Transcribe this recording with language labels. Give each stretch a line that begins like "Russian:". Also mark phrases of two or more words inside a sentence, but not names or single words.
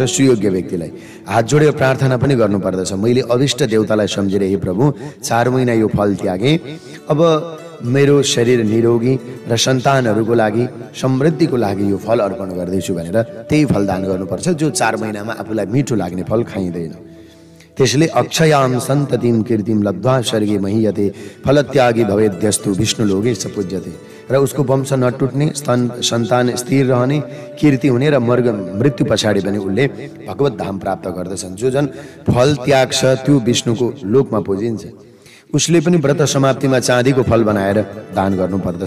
Nepali: सुयोग्य व्यक्तिलाई हात जोडेर प्रार्थना पनि गर्नुपर्दछ, मैले अभिष्ट देवतालाई सम्झेर हे प्रभु 4 महिना यो फल त्यागे, अब मेरो शरीर निरोगी र सन्तानहरूको लागि समृद्धिको लागि यो फल अर्पण गर्दैछु भनेर त्यही फल दान गर्नुपर्छ जो 4 महिनामा आफूलाई मिठो लाग्ने फल खाइँदैन।
Sanskrit: त्यसले अक्षयाम सन्ततिम कीर्तिम लब्ध्वा स्वर्गे महीयते फलत्यागी भवेद्यस्तु विष्णु लोके स पूज्यते।
Nepali: र उसको वंश नटुट्ने, सन्तान स्थिर रहने, कीर्ति हुने र मृत्यु पछाडि पनि उसले भगवत धाम प्राप्त गर्दछन्। जो जन फल त्याग्छ त्यो विष्णुको लोकमा पुजिन्छ। उसले पनि व्रत समाप्तिमा चाँदीको फल बनाएर दान गर्नुपर्दछ।